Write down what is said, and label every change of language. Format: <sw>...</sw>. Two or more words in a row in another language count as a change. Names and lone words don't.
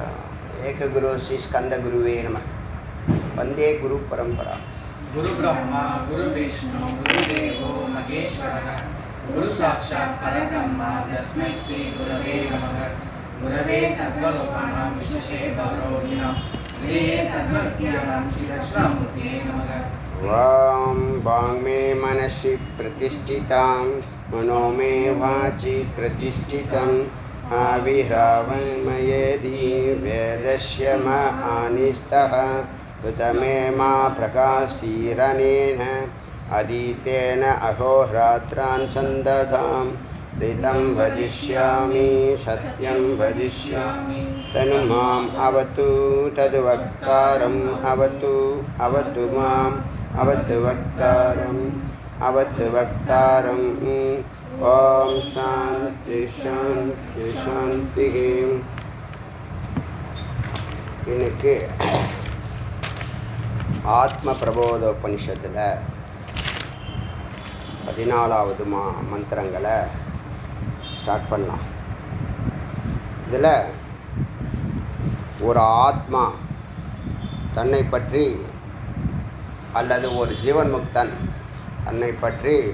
<sa>एकगुरु श्री स्कन्द गुरवे नम. वन्दे गुरु परम्परा. गुरु ब्रह्मा गुरु विष्णु गुरु देवो महेश्वरः गुरु साक्षात् परब्रह्मा तस्मै श्री गुरवे नमः. गुरवे सर्वलोकानां विशेषे भवरोगिणां श्रीये सर्वविद्यानां श्री दक्षिणामूर्तये नमः. वां वाङ् मे मनसि प्रतिष्ठितां मनो मे वाचि प्रतिष्ठितम् आविरावन् मयेति वेदस्य म आनिस्थः ऋतमे मा प्रकाशीरनेन अधीतेन अहोरात्रान् सन्दधां ऋतं वदिष्यामि सत्यं वदिष्यामि तनु माम् अवतु तद्वक्तारम् अवतु अवतु माम् अवतु वक्तारम् ॐ शान्ति शान्ति शान्तिः.</sa> <ta>இன்னைக்கு ஆத்ம பிரபோதோபனிஷத்தில் 14வது மந்திரங்களை ஸ்டார்ட் பண்ணலாம். இதில் ஒரு ஆத்மா தன்னை பற்றி அல்லது ஒரு ஜீவன் முக்தன் தன்னை பற்றி</ta>